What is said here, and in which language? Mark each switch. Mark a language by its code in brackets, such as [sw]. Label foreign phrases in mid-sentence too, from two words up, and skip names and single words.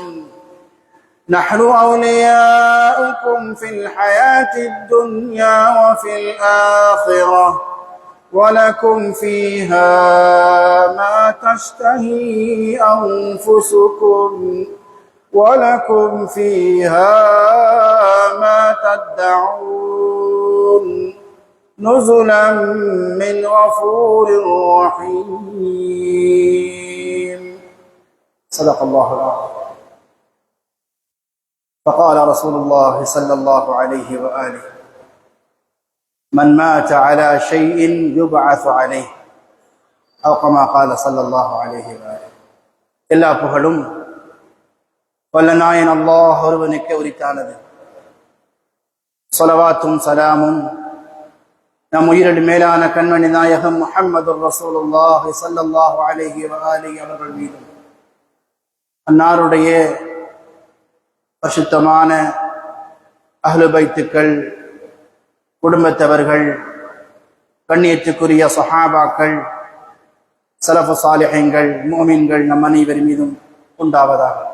[ar] نحن أولياؤكم في الحياة الدنيا وفي الآخرة، ولكم فيها ما تشتهي أنفسكم ولكم فيها ما تدعون، نزلا من غفور رحيم. صدق الله العظيم. فقال رسول الله صلى الله عليه وآله: من مات على شيء يبعث عليه، أو كما قال صلى الله عليه وآله. [ta] எல்லா புகழும் வல்ல நாயன் அல்லாஹ் ஒருவனுக்கே உரித்தானது. ஸலவாத்தும் சலாமும் நம் உயிரில் மேலான கண்மணி நாயகம் முஹம்மது [ar] رسول الله صلى الله عليه وآله [ta] அவர்கள் மீதும், அன்னாருடைய பரிசுத்தமான அஹ்லு பைத்துக்கள், குடும்பத்தவர்கள், கண்ணியத்துக்குரிய சஹாபாக்கள், ஸலஃபு ஸாலிஹீன்கள், முஃமின்கள் நம் அனைவர் மீதும் உண்டாவதாக.